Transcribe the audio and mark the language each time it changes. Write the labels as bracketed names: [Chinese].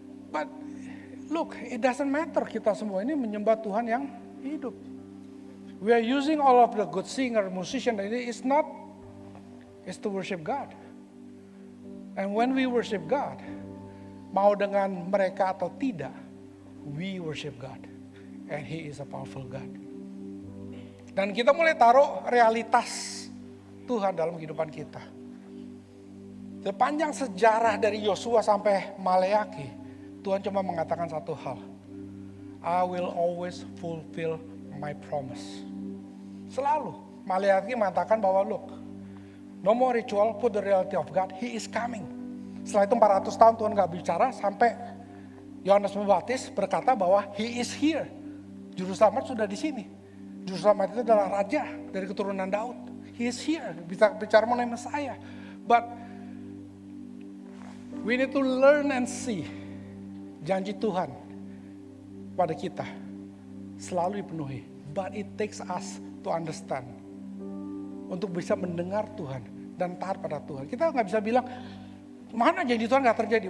[English] But look, it doesn't matter. [Indonesian] Kita semua ini menyembah Tuhan yang hidup. [English] We are using all of the good singer, musician. It's not. It's to worship God. And when we worship God, [Indonesian] mau dengan mereka atau tidak, [English] we worship God. And He is a powerful God. [Indonesian] Dan kita mulai taruh realitas Tuhan dalam kehidupan kita. Sepanjang sejarah dari Yosua sampai Maleaki, Tuhan cuma mengatakan satu hal. [English] I will always fulfill my promise. [Indonesian] Selalu. Maleaki mengatakan bahwa [English] look, no more ritual, put the reality of God, He is coming. [Indonesian] Setelah itu 400 tahun Tuhan gak bicara sampai Yohanes Pembaptis berkata bahwa [English] He is here. [Indonesian] Juru selamat sudah di sini. Juru selamat itu adalah raja dari keturunan Daud. [English] He is here. [Indonesian] Bisa bicara mengenai Mesias. [English] But we need to learn and see [Indonesian] janji Tuhan pada kita selalu dipenuhi. [English] But it takes us to understand. [Indonesian] Untuk bisa mendengar Tuhan dan taat pada Tuhan. Kita nggak bisa bilang, mana janji Tuhan nggak terjadi?